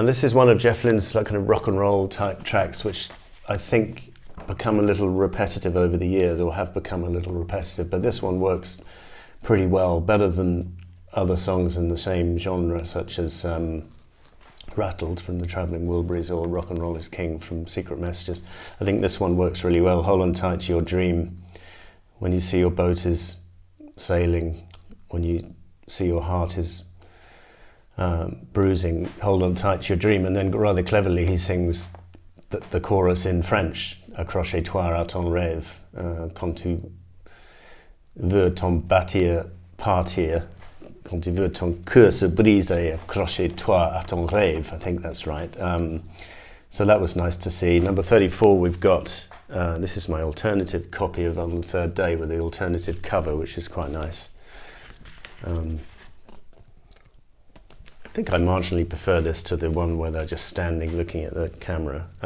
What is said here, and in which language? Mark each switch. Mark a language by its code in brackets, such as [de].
[en] Now this is one of Jeff Lynne's kind of rock and roll type tracks, which I think become a little repetitive over the years, or have become a little repetitive, but this one works pretty well, better than other songs in the same genre, such as Rattled from the Travelling Wilburys, or Rock and Roll is King from Secret Messages. I think this one works really well. Hold on tight to your dream, when you see your boat is sailing, when you see your heart is bruising, hold on tight to your dream. [fr] And then rather cleverly he sings the chorus in French, accrochez-toi à ton rêve, quand tu veux t'en bâtir, partir, Quand tu veux ton cœur se brise et accroche-toi à ton rêve. [en] I think that's right. So that was nice to see. Number 34, we've got, this is my alternative copy of On the Third Day with the alternative cover, which is quite nice. I think I marginally prefer this to the one where they're just standing looking at the camera.